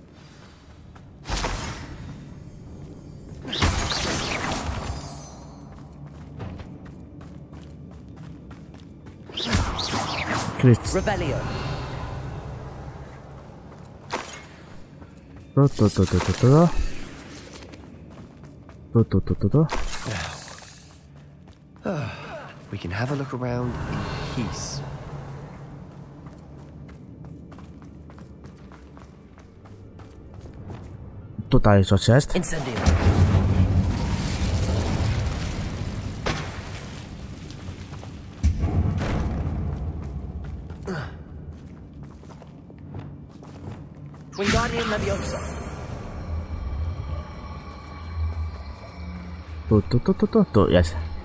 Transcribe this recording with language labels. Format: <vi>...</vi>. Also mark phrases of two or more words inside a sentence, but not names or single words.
<en>Chris. Rebellion. We can have a look around in peace.</en> <pl>Tutaj coś jest.</pl> <la>Incendio. Wingardium Leviosa.</la> <pl>Tu jest.</pl>